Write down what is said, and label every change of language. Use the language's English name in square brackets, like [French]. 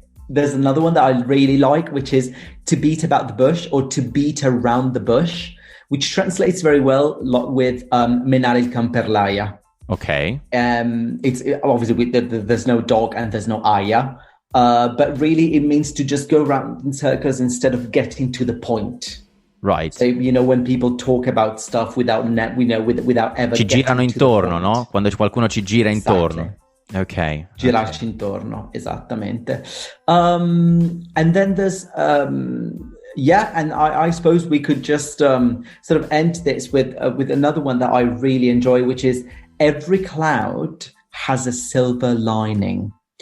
[English] There's another one that I really like, which is to beat about the bush or to beat around the bush, which translates very well with [Italian] menare il can per l'aia. [English] Okay. It's obviously there's no dog and there's no aia, but really it means to just go around in circles instead of getting to the point. Right. So, when people talk about stuff without ever [Italian] ci girano intorno, no? Quando qualcuno ci gira intorno. Ok. Girarci intorno, esattamente. [English] And then there's and I suppose we could just sort of end this with another one that I really enjoy, which is every cloud has a silver lining.